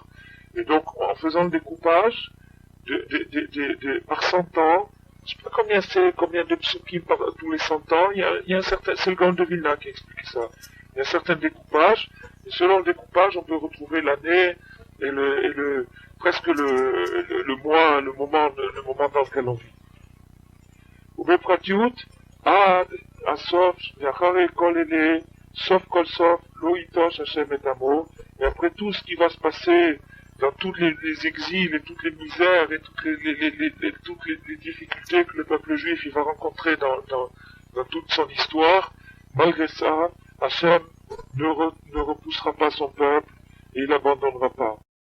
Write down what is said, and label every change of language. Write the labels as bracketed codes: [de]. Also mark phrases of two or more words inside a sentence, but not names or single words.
[fr] Et donc, en faisant le découpage, par 100 ans, je sais pas combien de psukim par tous les 100 ans, il y a un certain, c'est le Gaon de Vilna qui explique ça. Il y a un certain découpage, et selon le découpage, on peut retrouver l'année, presque le mois, le moment dans lequel on vit. [he] ובפרטיות, עד הסוף, ואחרי כל אלה, סוף כל סוף, לא ייטוש השם את עמו, [fr] et après tout ce qui va se passer dans tous les exils et toutes les misères et toutes les difficultés que le peuple juif il va rencontrer dans toute son histoire, malgré ça, Hachem ne repoussera pas son peuple et il l'abandonnera pas.